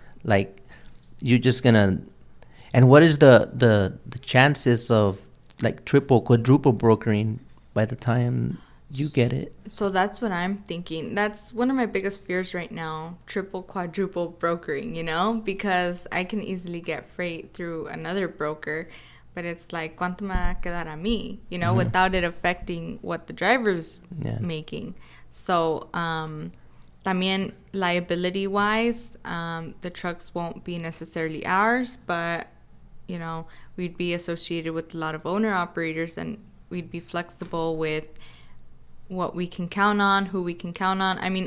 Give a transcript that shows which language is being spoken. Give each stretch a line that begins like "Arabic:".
English: Like you're just gonna, and what is the chances of like triple, quadruple brokering by the time you get it? So that's what I'm thinking. That's one of my biggest fears right now, triple, quadruple brokering, because I can easily get freight through another broker. But it's like,
Spanish: ¿cuánto me va a quedar a mí?
English: Without it affecting what the driver's making. So,
Spanish: también
English: liability-wise, the trucks won't be necessarily ours, but, we'd be associated with a lot of owner-operators, and we'd be flexible with what we can count on, who we can count on.